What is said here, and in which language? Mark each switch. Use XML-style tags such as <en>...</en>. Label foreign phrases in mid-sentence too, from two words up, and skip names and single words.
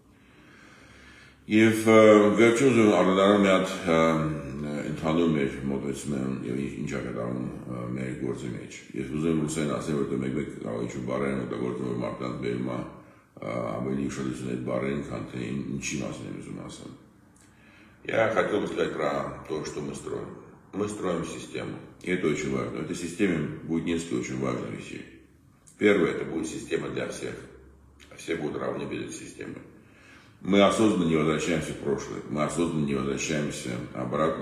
<hy>Եվ վերջում ուզում անդրադառնալ մի հատ ընդհանուր մեր մոտեցումն եւ ինչ է կատարվում մեր գործի մեջ։ Ես ուզում եմ լուսեն ասել, որ մեկ-մեկ կարող ինչ-որ բառեր են օգտագործում, որ մարդկանց բերում է ավելի ուշադրություն այդ բառերին, քան թե ինչի մասին եմ ուզում ասել։</hy> <ru>Я хотел бы сказать про то, что мы строим. Мы строим систему, и это очень важно. В этой системе будет несколько очень важных вещей. Первое, это будет система для всех. Все будут равны перед этой системой. Мы осознанно не возвращаемся в прошлое, мы осознанно не возвращаемся обратно.</ru>